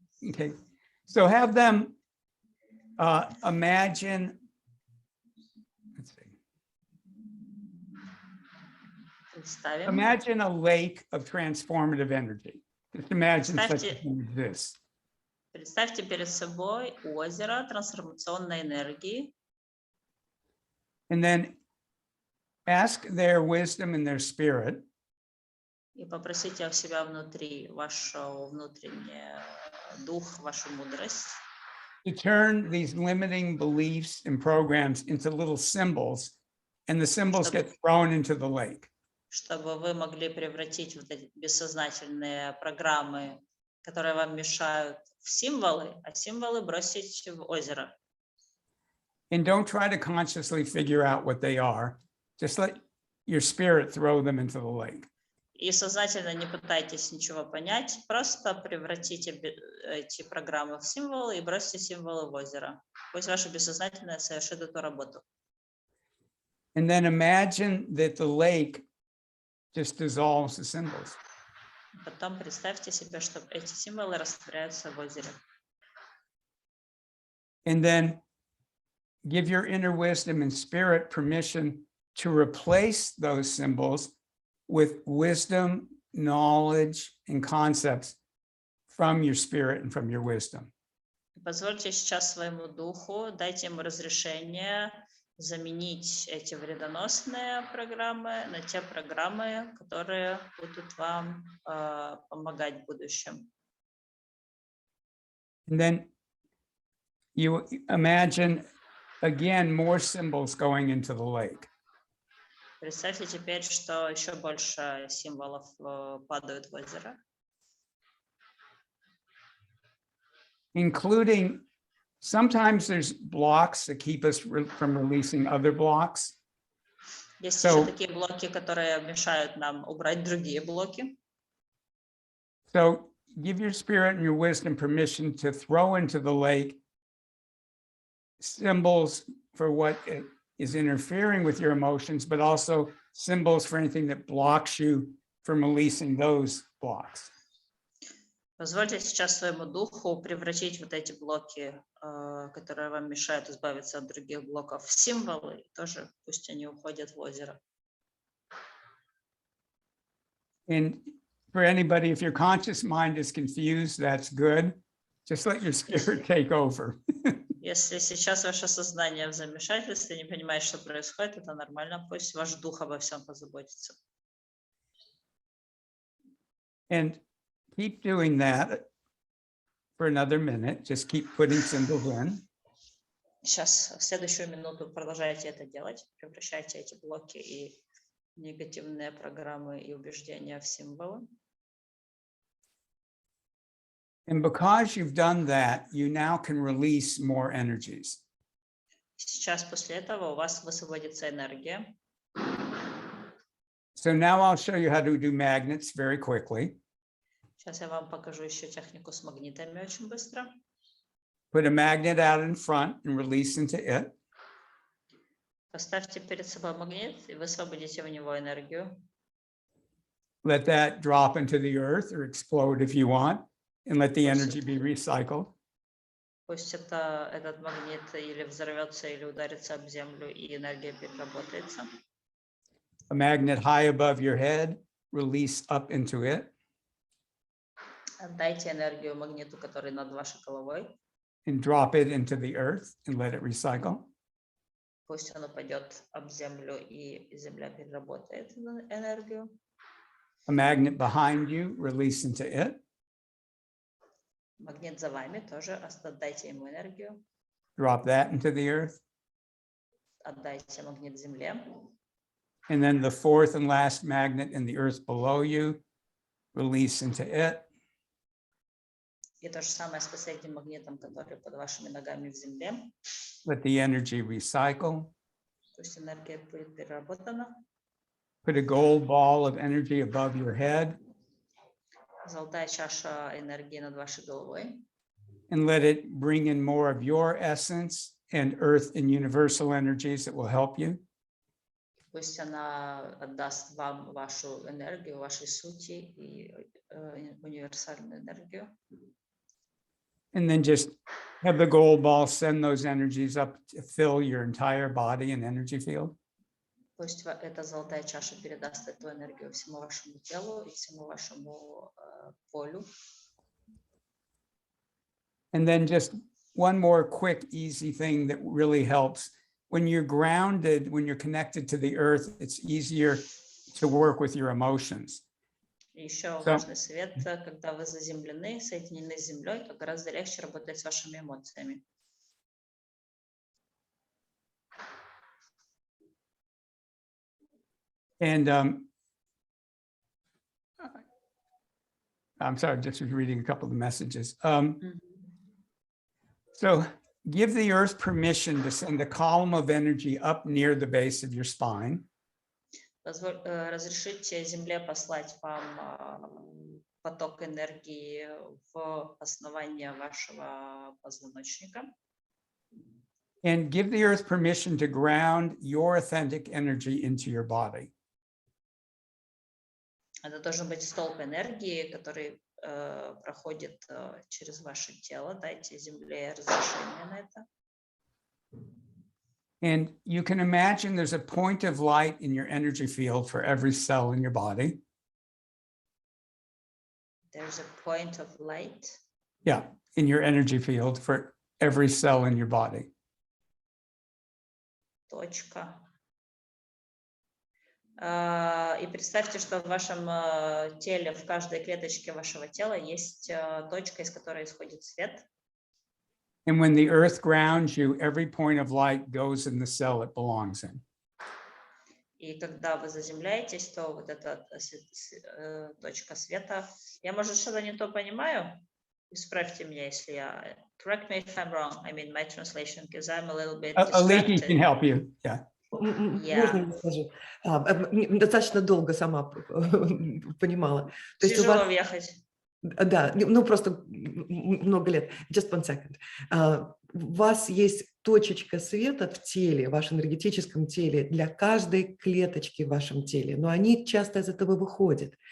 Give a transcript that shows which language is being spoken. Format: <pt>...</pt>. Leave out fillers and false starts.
<en>Okay, so have them imagine. Let's see.</en> <ru>Представим.</ru> <en>Imagine a lake of transformative energy. Just imagine such a thing as this.</en> <ru>Представьте перед собой озеро трансформационной энергии.</ru> <en>And then ask their wisdom and their spirit.</en> <ru>И попросите у себя внутри вашу внутренний дух, вашу мудрость.</ru> <en>To turn these limiting beliefs and programs into little symbols, and the symbols get thrown into the lake.</en> <ru>Чтобы вы могли превратить вот эти бессознательные программы, которые вам мешают, в символы, а символы бросить в озеро.</ru> <en>And don't try to consciously figure out what they are. Just let your spirit throw them into the lake.</en> <ru>И сознательно не пытайтесь ничего понять, просто превратите эти программы в символы и бросьте символы в озеро. Пусть ваше бессознательное совершит эту работу.</ru> <en>And then imagine that the lake just dissolves the symbols.</en> <ru>Потом представьте себе, что эти символы растворяются в озере.</ru> <en>And then give your inner wisdom and spirit permission to replace those symbols with wisdom, knowledge, and concepts from your spirit and from your wisdom.</en> <ru>Позвольте сейчас своему духу, дайте ему разрешение заменить эти вредоносные программы на те программы, которые будут вам помогать в будущем.</ru> <en>And then you imagine again more symbols going into the lake.</en> <ru>Представьте теперь, что еще больше символов падают в озеро.</ru> <en>Including sometimes there's blocks that keep us from releasing other blocks.</en> <ru>Есть еще такие блоки, которые мешают нам убрать другие блоки.</ru> <en>So give your spirit and your wisdom permission to throw into the lake symbols for what is interfering with your emotions, but also symbols for anything that blocks you from releasing those blocks.</en> <ru>Позвольте сейчас своему духу превратить вот эти блоки, которые вам мешают избавиться от других блоков, в символы. Тоже пусть они уходят в озеро.</ru> <en>And for anybody, if your conscious mind is confused, that's good. Just let your spirit take over.</en> <ru>Если сейчас ваше сознание в замешательстве, не понимает, что происходит, это нормально. Пусть ваш дух обо всем позаботится.</ru> <en>And keep doing that for another minute. Just keep putting symbols in.</en> <ru>Сейчас, в следующую минуту продолжайте это делать. Превращайте эти блоки и негативные программы и убеждения в символы.</ru> <en>And because you've done that, you now can release more energies.</en> <ru>Сейчас после этого у вас высвободится энергия.</ru> <en>So now I'll show you how to do magnets very quickly.</en> <ru>Сейчас я вам покажу еще технику с магнитами очень быстро.</ru> <en>Put a magnet out in front and release into it.</en> <ru>Поставьте перед собой магнит и высвободите в него энергию.</ru> <en>Let that drop into the earth or explode if you want, and let the energy be recycled.</en> <ru>Пусть этот магнит или взорвется, или ударится об землю, и энергия переработается.</ru> <en>A magnet high above your head, release up into it.</en> <ru>Отдайте энергию магниту, который над вашей головой.</ru> <en>And drop it into the earth and let it recycle.</en> <ru>Пусть он упадет об землю, и земля переработает энергию.</ru> <en>A magnet behind you, release into it.</en> <ru>Магнит за вами тоже, отдайте ему энергию.</ru> <en>Drop that into the earth.</en> <ru>Отдайте магнит земле.</ru> <en>And then the fourth and last magnet in the earth below you, release into it.</en> <ru>И то же самое с последним магнитом, который под вашими ногами в земле.</ru> <en>Let the energy recycle.</en> <ru>Пусть энергия будет переработана.</ru> <en>Put a gold ball of energy above your head</en> <ru>Золотая чаша энергии над вашей головой.</ru> <en>and let it bring in more of your essence and earth and universal energies that will help you.</en> <ru>Пусть она отдаст вам вашу энергию, вашей сути и универсальную энергию.</ru> <en>And then just have the gold ball send those energies up to fill your entire body and energy field.</en> <ru>Пусть эта золотая чаша передаст эту энергию всему вашему телу и всему вашему полю.</ru> <en>And then just one more quick, easy thing that really helps. When you're grounded, when you're connected to the earth, it's easier to work with your emotions.</en> <ru>Еще важный совет, когда вы заземлены, соединены с землей, то гораздо легче работать с вашими эмоциями.</ru> <en>And I'm sorry, just reading a couple of the messages. So give the earth permission to send a column of energy up near the base of your spine.</en> <ru>Разрешите земле послать вам поток энергии в основание вашего позвоночника.</ru> <en>And give the earth permission to ground your authentic energy into your body.</en> <ru>Это должен быть столб энергии, который проходит через ваше тело. Дайте земле разрешение на это.</ru> <en>And you can imagine there's a point of light in your energy field for every cell in your body. There's a point of light. Yeah, in your energy field for every cell in your body.</en> <ru>Точка. И представьте, что в вашем теле, в каждой клеточке вашего тела есть точка, из которой исходит свет.</ru> <en>And when the earth grounds you, every point of light goes in the cell it belongs in.</en> <ru>И когда вы заземляетесь, то вот эта точка света, я, может, что-то не то понимаю, исправьте меня, если я...</ru> <en>Correct me if I'm wrong, I mean my translation, because I'm a little bit Aliki distracted. can help you, yeah.</en> <ru>Можно я скажу? Достаточно долго сама понимала. То есть у Тяжело вас... въехать. Да, ну просто много лет.</ru> <en>Just one second.</en> <ru>У вас есть точечка света в теле, в вашем энергетическом теле, для каждой клеточки в вашем теле, но они часто из этого выходят.</ru>